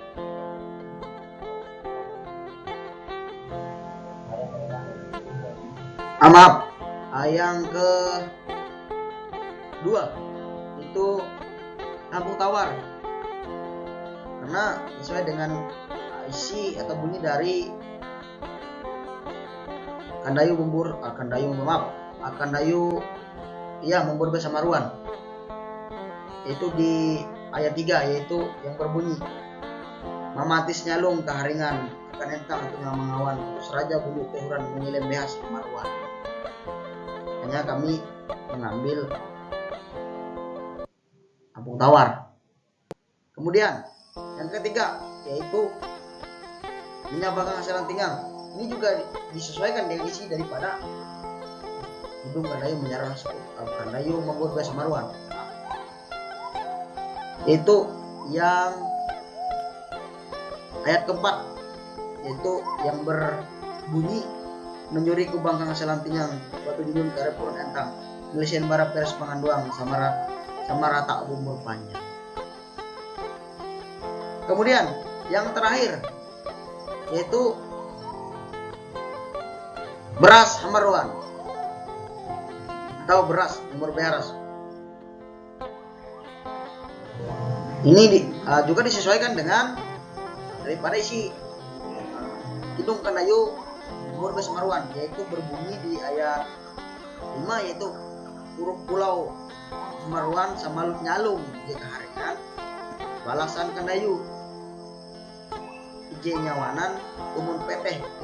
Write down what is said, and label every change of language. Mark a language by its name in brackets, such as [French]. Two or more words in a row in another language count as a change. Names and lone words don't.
[Indonesian] Maaf, yang kedua itu kampung tawar, karena sesuai dengan isi atau bunyi dari Kandayu Membubur Beasamaruan, yaitu di ayat 3 yaitu yang berbunyi [Ngaju] mamatis nyalung kaharingan kan entang tengah mengawan seraja bulu tehuran menyilem behas Samaruan. [Indonesian] Hanya kami mengambil kampung tawar. Kemudian yang ketiga yaitu minyak banggang hasil lantingan. Ini juga disesuaikan dengan isi daripada hidung Kandayu Kandayu Membubur Beasamaruan, yaitu yang ayat keempat, yaitu yang berbunyi [Ngaju] menyuri ku bangkang hasil lantingan batu junjung karepurun entang milisian bara peres panganduang sama rata bumur panjang. [Indonesian] Kemudian yang terakhir yaitu beras Hamaruan atau beras Membubur Bearas. Ini juga disesuaikan dengan daripada isi hidung Kandayu Membubur Beasamaruan, yaitu berbunyi di ayat 5 yaitu [Ngaju] huruf pulau Samaruan sama nyalung jika haringan balasan Kandayu ije nyawanan umun peteh.